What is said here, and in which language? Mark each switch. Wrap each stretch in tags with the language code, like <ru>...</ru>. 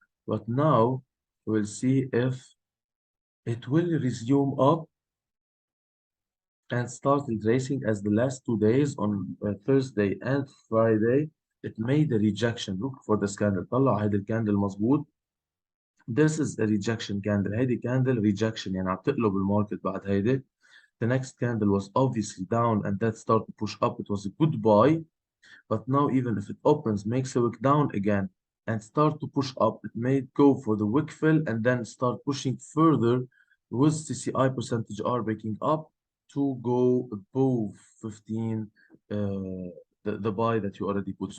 <en>But now we'll see if it will resume up and start retracing as the last 2 days on Thursday and Friday. It made a rejection. Look for this candle.</en> <ar>طلع هيدي الكاندل مظبوط.</ar> <en>This is a rejection candle.</en> <ar>هيدي</ar> <en>candle rejection</en> <ar>يعني عم تقلب الماركت بعد هيدي.</ar> <en>The next candle was obviously down and that started to push up. It was a good buy. But now even if it opens, makes a wick down again and start to push up, it may go for the wick fill and then start pushing further with CCI percentage R breaking up to go above 15, the buy that you already put.</en>